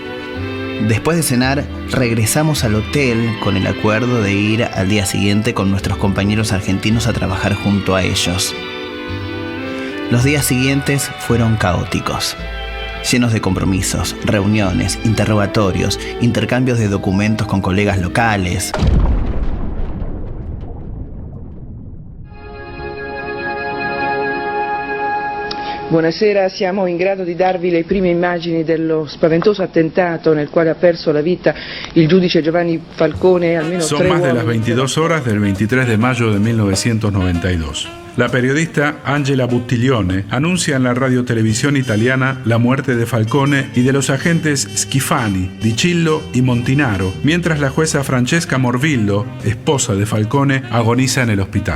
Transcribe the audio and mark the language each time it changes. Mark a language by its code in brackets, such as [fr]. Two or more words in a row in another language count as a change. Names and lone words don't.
[es] Después de cenar, regresamos al hotel con el acuerdo de ir al día siguiente con nuestros compañeros argentinos a trabajar junto a ellos. Los días siguientes fueron caóticos, llenos de compromisos, reuniones, interrogatorios, intercambios de documentos con colegas locales. [it] Buonasera, siamo in grado di darvi le prime immagini dello spaventoso attentato nel quale ha perso la vita il giudice Giovanni Falcone. Almeno [es] Son más de las 22 horas del 23 de mayo de 1992. La periodista Angela Buttiglione anuncia en la radiotelevisión italiana la muerte de Falcone y de los agentes Schifani, Di Cillo y Montinaro, mientras la jueza Francesca Morvillo, esposa de Falcone, agoniza en el hospital.